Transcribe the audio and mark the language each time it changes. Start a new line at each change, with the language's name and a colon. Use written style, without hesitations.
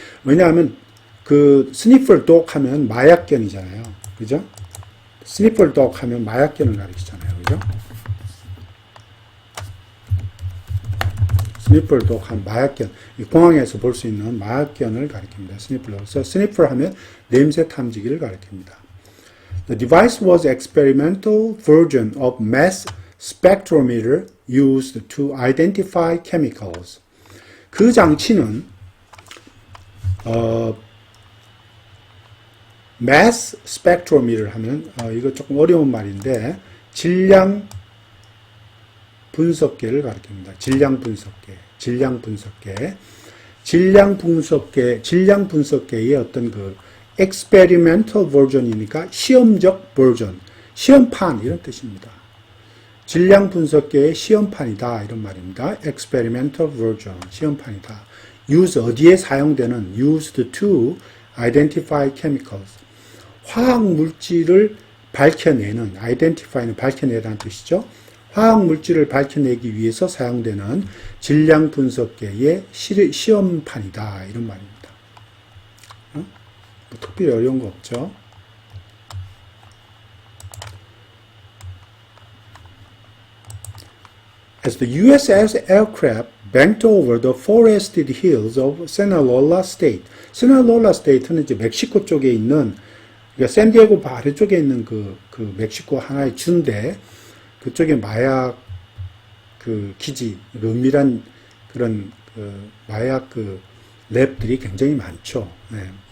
Korean: 왜냐하면 그 스니퍼 독 하면 마약견이잖아요. 그죠? 스니퍼 독 하면 마약견을 가리키잖아요. 그죠? 스니퍼 독 하면 마약견. 공항에서 볼 수 있는 마약견을 가리킵니다. 스니퍼 독. 그래서 스니퍼 하면 냄새 탐지기를 가리킵니다.
English: The device was experimental version of mass spectrometer used to identify chemicals.
Korean: 그 장치는 mass spectrometer 하면 이거 조금 어려운 말인데 질량 분석계를 가리킵니다. 질량 분석계의 어떤 그 experimental version 이니까 시험적 버전, 시험판 이런 뜻입니다. 질량 분석계의 시험판이다 이런 말입니다. experimental version, 시험판이다. use 어디에 사용되는 used to identify chemicals. 화학 물질을 밝혀내는 identify는 밝혀내다는 뜻이죠. 화학 물질을 밝혀내기 위해서 사용되는 질량 분석계의 시험판이다 이런 말입니다. 뭐 특별히 어려운 거 없죠.
English: As the U.S. aircraft banked over the forested hills of Sinaloa State.
Korean: Sinaloa State는 이제 멕시코 쪽에 있는, 그러니까 샌디에고 바로 쪽에 있는 그 멕시코 하나의 주인데, 그쪽에 마약 기지, 은밀한 그런 마약 랩들이 굉장히 많죠. 네.